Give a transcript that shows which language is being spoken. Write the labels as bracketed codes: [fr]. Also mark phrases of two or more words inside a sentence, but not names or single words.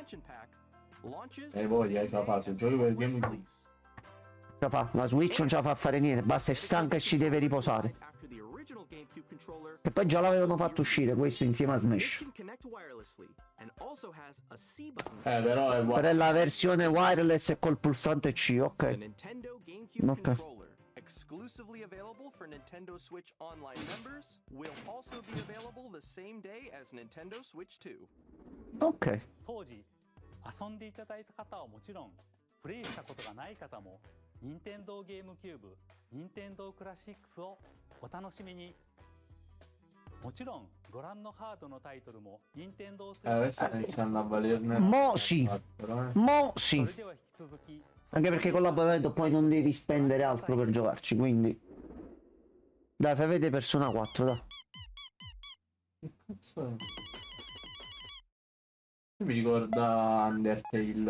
[it] E poi hai fatto il gioco per GameCube. La Switch non ce la fa fare niente, basta, è stanca e si deve riposare. E poi già l'avevano fatto uscire questo insieme a Smash. Però è la versione wireless e col pulsante C, ok. Ok. [en] Exclusively available for Nintendo Switch Online members, will also be available the same day as Nintendo Switch 2. [it] Ok. [ja] 当時遊んでいただいた方はもちろんプレイしたことがない方も任天堂ゲームキューブ、任天堂クラシックスをお楽しみに。もちろんご覧のハードのタイトルも任天堂スイッチ [it] adesso iniziano a valerne. Mo sì. Mo sì. Anche perché con l'abbonamento poi non devi spendere altro per giocarci, quindi... Dai, fai vedere Persona 4, dai. Che cazzo è? Mi ricorda Undertale.